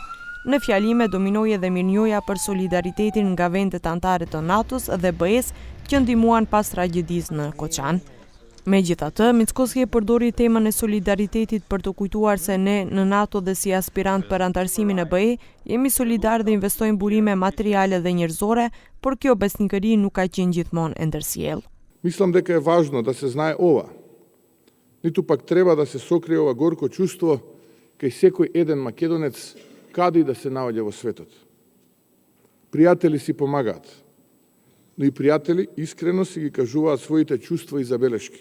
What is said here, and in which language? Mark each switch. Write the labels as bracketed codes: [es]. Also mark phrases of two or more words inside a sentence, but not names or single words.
[sq] Në fjalime dominoi edhe mirënjohja për solidaritetin nga vendet anëtare të NATO-s dhe BE-s që ndihmuan pas tragjedisë në Koçan. Megjithatë, Mickoski përdori temën e solidaritetit për të kujtuar se ne në NATO dhe si aspirant për antarësimin e BE jemi solidar dhe investojmë burime materiale dhe njerëzore, por kjo besnikëri nuk ka qenë gjithmonë e ndërsjellë. [mk] Mislim дека е важно да се знае ова. Ниту пак треба да се сокрие ова горко чувство кај секој еден македонец каде и да се наоѓа во светот. Пријатели си помагаат, но и пријатели искрено си ги кажуваат своите чувства и забелешки.